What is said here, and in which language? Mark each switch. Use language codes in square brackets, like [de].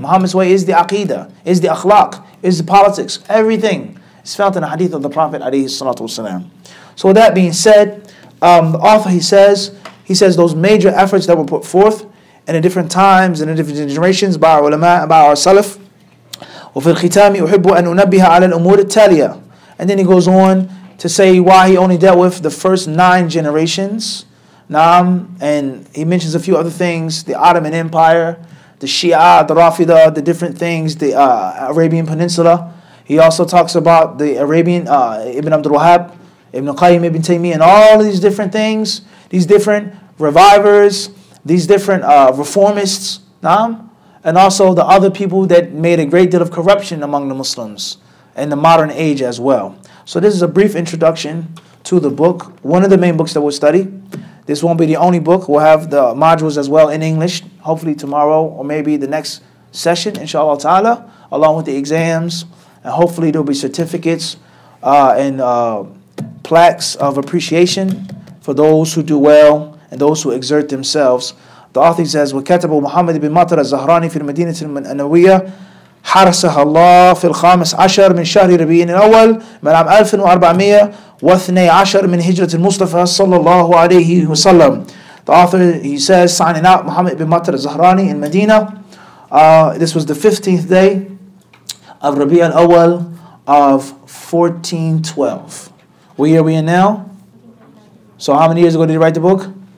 [en] Muhammad's way is the aqidah, is the akhlaq, is the politics. Everything is found in the hadith of the Prophet alayhi salatu wasalam. So with that being said, the author, he says those major efforts that were put forth in the different times and in different generations by our ulama, by our salaf. [ar] وفي الختام أحب أن أنبه على الأمور التالية. [en] And then he goes on to say why he only dealt with the first 9 generations. And he mentions a few other things, the Ottoman Empire, the Shia, the Rafida, the different things, the Arabian Peninsula. He also talks about the Arabian, Ibn Abdul Wahhab, Ibn Qayyim, Ibn Taymiyyah, and all of these different things, these different revivers, these different reformists, and also the other people that made a great deal of corruption among the Muslims in the modern age as well. So this is a brief introduction to the book, one of the main books that we'll study. This won't be the only book. We'll have the modules as well in English, hopefully tomorrow or maybe the next session, inshallah ta'ala, along with the exams. And hopefully there'll be certificates and plaques of appreciation for those who do well and those who exert themselves. The author says, [ar] وَكَتَبُ مُحَمَّد بن مطر الزهراني في المدينة النبوية حرسها الله في 15 من شهر ربيع الأول من عام 1412 من هجرة المصطفى صلى الله عليه وسلم. [en] The author, he says, signing out Muhammad bin Matar al-Zahrani in Medina. This was the 15th day of Rabi' al-Awwal of 1412. What year are we in now? So how many years ago did he write the book?